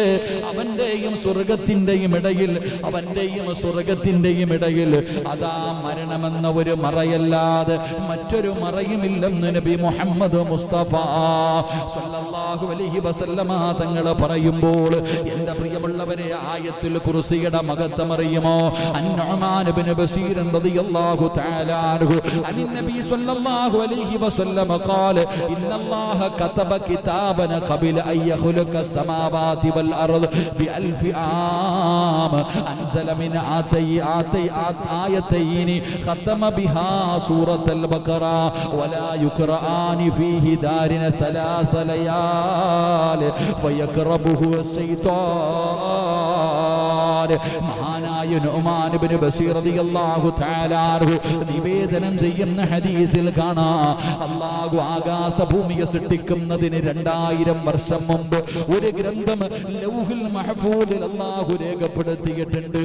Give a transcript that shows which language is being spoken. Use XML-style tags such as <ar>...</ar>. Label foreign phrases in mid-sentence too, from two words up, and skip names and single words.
<ml>അവന്റെയും സ്വർഗത്തിന്റെയും ഇടയിൽ, അവന്റെയും സ്വർഗത്തിന്റെയും ഇടയിൽ അതാ മരണമെന്ന ഒരു മറയല്ലാതെ മറ്റൊരു മറയുമില്ലെന്ന് നബി മുഹമ്മദ് മുസ്തഫ</ml> <ar>صلى الله عليه وسلم</ar> <ml>തങ്ങൾ പറയുമ്പോൾ, എന്റെ പ്രിയമുള്ളവരെ, ആയത്തുൽ കുർസിയുടെ മഹത്വം അറിയുമോ?</ml> <ar>النعمان بن بشير رضي الله تعالى عنه النبي صلى الله عليه وسلم قال إن الله كتب كتابا قبل أن يخلق السماوات والارض ب1000 عام انزل من آيتين ختم بها سورة البقرة ولا يقرآن فيه دار 3 ليال فيقربه الشيطان.</ar> <ml>മഹാനായ നുഅ്മാൻ ഇബ്നു ബശീർ</ml> <ar>رضي الله تعالى عنه</ar> <ml>നിവേദനം ചെയ്യുന്ന ഹദീസിൽ കാണാം, അല്ലാഹു ആകാശഭൂമിയെ സൃഷ്ടിക്കുന്നതിന് 2000 വർഷം മുമ്പ് ഒരു ഗ്രന്ഥം ലൗഹുൽ മഹ്ഫൂദിൽ അല്ലാഹു രേഖപ്പെടുത്തിയിട്ടുണ്ട്.</ml>